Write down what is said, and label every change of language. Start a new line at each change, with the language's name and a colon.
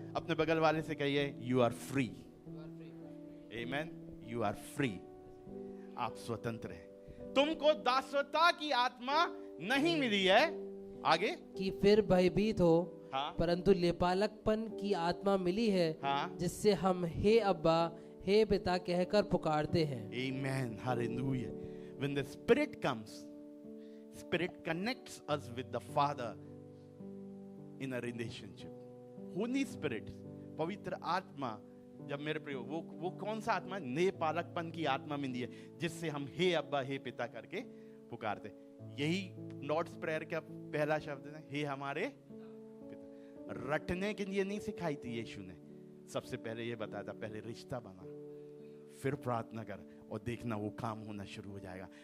Hindi: अपने बगल वाले से कहिए,
English: You are free.
Hindi: Amen, you are free. आप स्वतंत्र हैं। तुमको दासता की आत्मा नहीं मिली है, आगे, कि फिर भयभीत हो, हाँ, परंतु लेपालकपन की आत्मा मिली है, हाँ, जिससे हम हे अब्बा, हे पिता कहकर पुकारते हैं।
English: Amen, hallelujah. When the Spirit comes, Spirit connects us with the Father in a relationship.
Hindi: Holy Spirit, पवित्र आत्मा, जब मेरे प्रियो, वो कौन सा आत्मा? नेपालकपन की आत्मा मिली है, जिससे हम हे अब्बा, हे पिता करके पुकारते। यही लॉर्ड्स प्रेयर का पहला शब्द है, हे हमारे पिता। रटने के लिए नहीं सिखाई थी यीशु ने। सबसे पहले ये बताया था, पहले रिश्ता बना, फिर प्रार्थना कर, और देखना वो काम होना शुरू हो जाएगा।